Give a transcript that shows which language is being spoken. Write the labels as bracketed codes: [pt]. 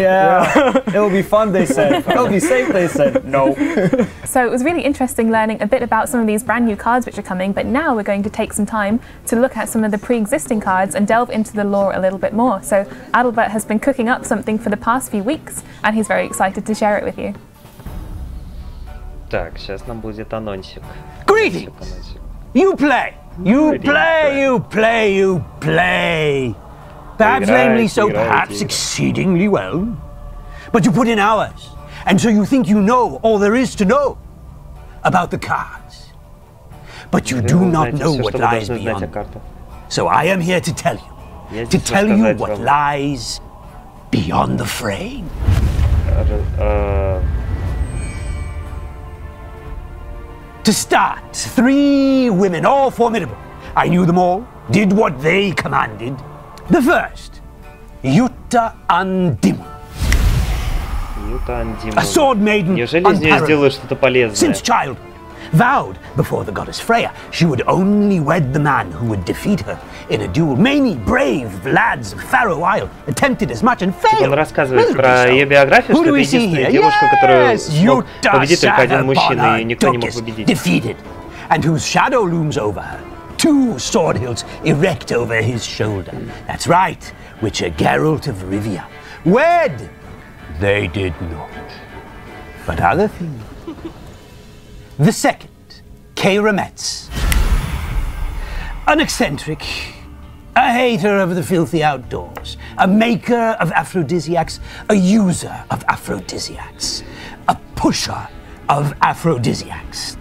[en] Yeah. It'll be fun, they said. It'll be safe, they said. No. So it was really interesting learning a bit about some of these brand new cards which are coming, but now we're going to take some time to look at some of the pre-existing cards and delve into the lore a little bit more. So Adalbert has been cooking up something for the past few weeks and he's very excited to share it with you. [ru] Так, сейчас нам будет анонсик. [en] Greetings! You play! You play, you play, you play! Perhaps lamely so, perhaps exceedingly well. But you put in hours, and so you think you know all there is to know about the cards. But you do not know what lies beyond. So I am here to tell you what lies beyond the frame. To start, 3 women, all formidable. I knew them all, did what they commanded. The first, Yuta Andimun. A sword maiden, since childhood, vowed before the goddess Freya she would only wed the man who would defeat her in a duel. Many brave lads of Faroe Isle attempted as much and failed. [ru] Он рассказывает про ее биографию, что это единственная девушка, которую смог победить только один мужчина, и никто не мог победить. [en] Defeated, and whose shadow looms over her. 2 sword hilts erect over his shoulder. That's right, Witcher Geralt of Rivia. Wed, they did not. But other things. The second, Keira Metz. An eccentric, a hater of the filthy outdoors, a maker of aphrodisiacs, a user of aphrodisiacs, a pusher of aphrodisiacs.